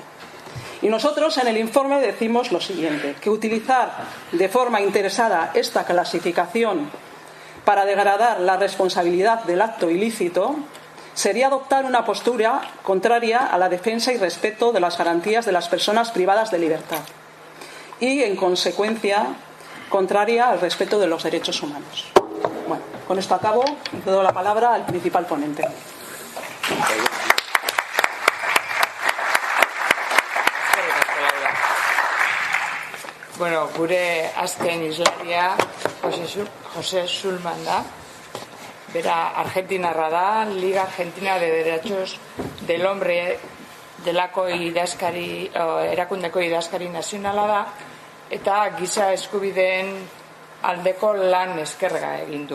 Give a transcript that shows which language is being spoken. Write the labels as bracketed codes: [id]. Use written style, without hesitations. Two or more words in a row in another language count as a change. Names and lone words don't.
[es] Y nosotros en el informe decimos lo siguiente, que utilizar de forma interesada esta clasificación para degradar la responsabilidad del acto ilícito sería adoptar una postura contraria a la defensa y respeto de las garantías de las personas privadas de libertad y, en consecuencia, contraria al respeto de los derechos humanos. Bueno, con esto acabo y cedo la palabra al principal ponente. [eu] Bueno, gure azken islaria José Sulman da. Bera argentinarra da, Liga Argentina de Derechos del Hombre delako erakundeko idazkari nazionala da, eta giza eskubideen aldeko lan eskerga egin du.